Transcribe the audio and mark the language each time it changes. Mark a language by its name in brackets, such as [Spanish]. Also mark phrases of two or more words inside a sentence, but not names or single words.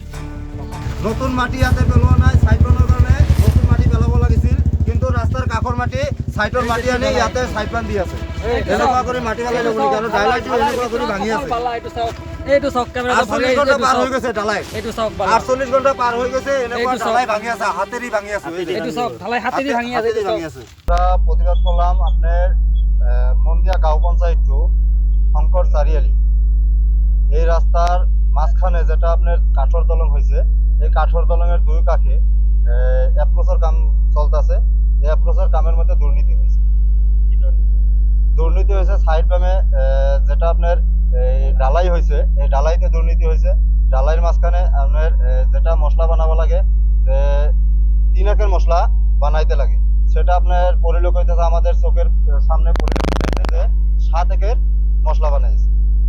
[Assamese] নতুন মাটি ইয়াতে পেলোৱা নাই চাইক্লনৰ কাৰণে নতুন মাটি পেলাব লাগিছিল কিন্তু ৰাস্তাৰ কাষৰ মাটি সাইটৰ মাটি আনি ইয়াতে সাইডপান দি আছে এনেকুৱা কৰি মাটি পেলাই ল'ব নেকি আৰু ডাইলাইটো এনেকুৱা কৰি ভাঙি আছে এইটো চাওক কেমেৰা 48 ঘণ্টা পাৰ হৈ গৈছে ঢালাই এইটো চাওক 48 ঘণ্টা পাৰ হৈ গৈছে এনেকুৱা ঢালাই ভাঙি আছে হাতেৰি ভাঙি আছে এইটো চাওক ঢালাই হাতেদি ভাঙি আছে এইটো চাওক [Bangla] আমরা প্রতিবাদ করলাম আপনার মন্দিয়া গাঁও পঞ্চায়েতটো শঙ্কর চারিআলি এই রাস্তার মাঝখানে যেটা আপনার কাঠর দলং হয়েছে এই কাঠর দলঙের দুই কাঠে অ্যাপ্রোচের কাম চলতেছে এই অ্যাপ্রোচের কামের মধ্যে দুর্নীতি হয়েছে দুর্নীতি হয়েছে সাইড বামে যেটা আপনার ডালাই হয়েছে এই ডালাইতে দুর্নীতি হয়েছে ডালাইয়ের মাঝখানে আপনার যেটা মশলা বানাবো লাগে যে 3 একের মশলা বানাইতে লাগে সেটা আপনার পরিলক্ষিত আমাদের চোখের সামনে পরিলক্ষিত হয়েছে যে 7 একের মশলা বানাইছে